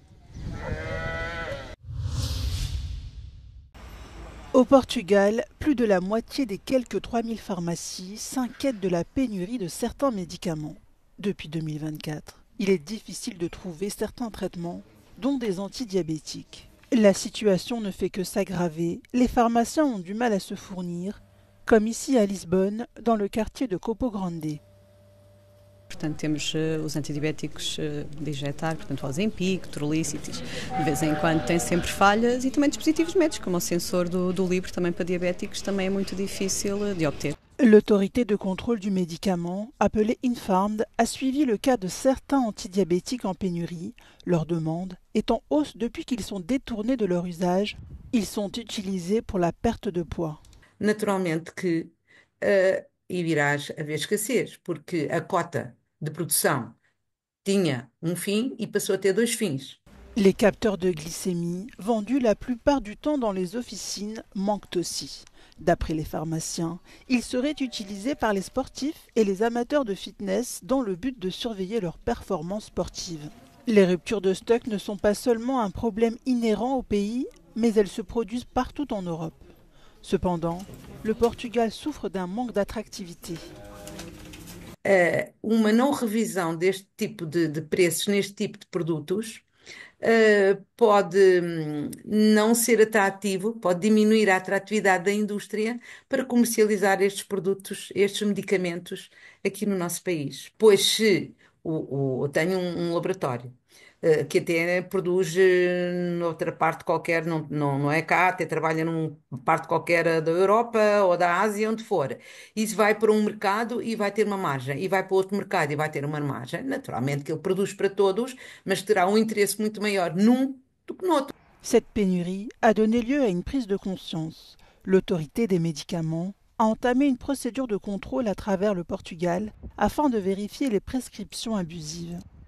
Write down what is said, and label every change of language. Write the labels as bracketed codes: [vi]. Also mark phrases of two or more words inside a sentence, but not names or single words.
[fr] Au Portugal, plus de la moitié des quelques 3000 pharmacies s'inquiètent de la pénurie de certains médicaments. Depuis 2024, il est difficile de trouver certains traitements, dont des antidiabétiques. La situation ne fait que s'aggraver, les pharmaciens ont du mal à se fournir, comme ici à Lisbonne, dans le quartier de Copo Grande. [pt] Portanto, temos os antidiabéticos de injetar, portanto, o Ozempic, Trulicity, de vez em quando tem sempre falhas e também dispositivos médicos, como o sensor do Libre, também para diabéticos, também é muito difícil de obter. [fr] L'autorité de contrôle du médicament, appelée Infarmed, a suivi le cas de certains antidiabétiques en pénurie. Leur demande est en hausse depuis qu'ils sont détournés de leur usage. Ils sont utilisés pour la perte de poids. [pt] Naturalmente que irá haver escassez, porque a cota de produção tinha fim e passou a ter 2 fins. [fr] Les capteurs de glycémie, vendus la plupart du temps dans les officines, manquent aussi. D'après les pharmaciens, ils seraient utilisés par les sportifs et les amateurs de fitness dans le but de surveiller leurs performances sportives. Les ruptures de stock ne sont pas seulement un problème inhérent au pays, mais elles se produisent partout en Europe. Cependant, le Portugal souffre d'un manque d'attractivité. [pt] Uma não revisão deste tipo de preços neste tipo de produtos pode não ser atrativo, pode diminuir a atratividade da indústria para comercializar estes produtos, estes medicamentos aqui no nosso país. Pois se eu tenho laboratório que até produz noutra parte qualquer, não é cá, até trabalha numa parte qualquer da Europa ou da Ásia, onde for. Isso vai para um mercado e vai ter uma margem, e vai para outro mercado e vai ter uma margem. Naturalmente que ele produz para todos, mas terá um interesse muito maior num do que no outro. [fr] Cette pénurie a donné lieu à une prise de conscience. L'autorité des médicaments a entamé une procédure de contrôle à travers le Portugal afin de vérifier les prescriptions abusives.